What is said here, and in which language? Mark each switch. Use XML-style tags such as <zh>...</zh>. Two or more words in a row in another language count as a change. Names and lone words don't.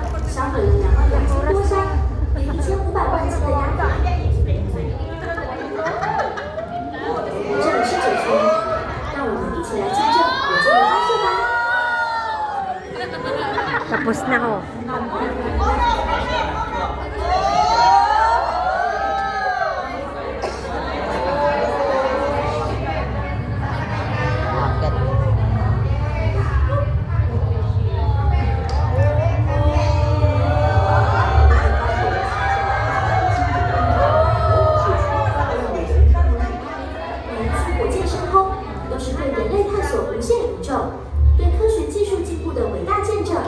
<zh>销毁了22000多箱，约1500万斤的鸦片。这里是酒泉，让我们一起来见证有趣的发现吧。</zh> <tl>Tapos na ho. Bakit?</tl> <zh>每一次火箭升空，都是对人类探索无限宇宙、对科学技术进步的伟大见证。</zh>